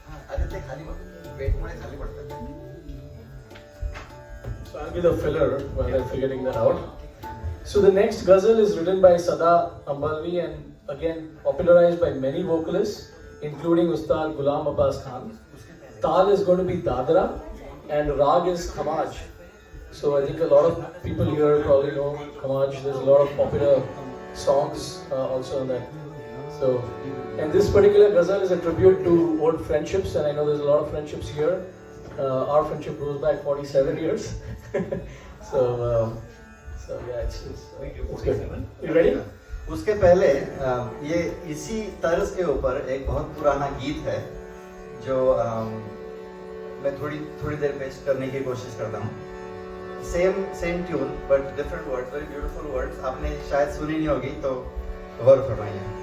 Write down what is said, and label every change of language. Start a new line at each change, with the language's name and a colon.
Marathi: अरे ते खाली वेटमुळे खाली पडतात.
English: So I'll be the filler while I'm figuring that out. So the next ghazal is written by Sada Ambalvi and again popularized by many vocalists, including Ustad Ghulam Abbas Khan. Tal is going to be Dadra and Rag is Khamaj. So I think a lot of people here probably know Khamaj. There's a lot of popular songs also on that. So, and this particular ghazal is a tribute to old friendships, and I know there's a lot of friendships here. Our friendship goes back 47 years. so yeah, it's good. You ready?
Hindi: उसके पहले ये इसी तर्ज के ऊपर एक बहुत पुराना गीत है जो मैं थोड़ी देर पेश करने की कोशिश करता हूँ.
English: Same tune but different words, very beautiful words.
Hindi: आपने शायद सुनी नहीं होगी तो गौर फरमाइए.